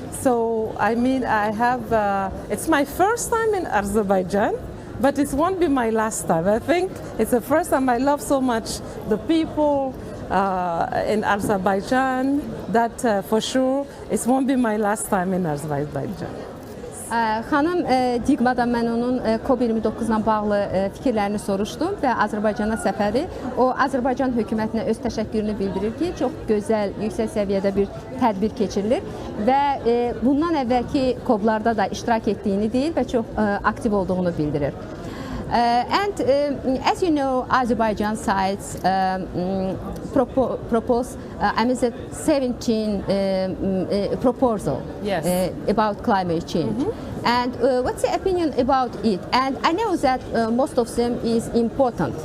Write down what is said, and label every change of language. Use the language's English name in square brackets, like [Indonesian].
[English] So I mean it's my first time in Azerbaijan, but it won't be my last time. I think it's the first time. I love so much the people in Azerbaijan that for sure it won't be my last time in Azerbaijan. [Azerbaijani] Xanım Digma'dan mən onun COP29-la bağlı fikirlərini soruşdum və Azərbaycana səfəri. O, Azərbaycan hökumətinə öz təşəkkürünü bildirir ki, çox gözəl, yüksək səviyyədə bir tədbir keçirilir və bundan əvvəlki COP-larda da iştirak etdiyini deyir və çox aktiv olduğunu bildirir. [English] And as you know, Azerbaijan sites propose 17 proposal about climate change. Mm-hmm. And what's your opinion about it? And I know that most of them is important.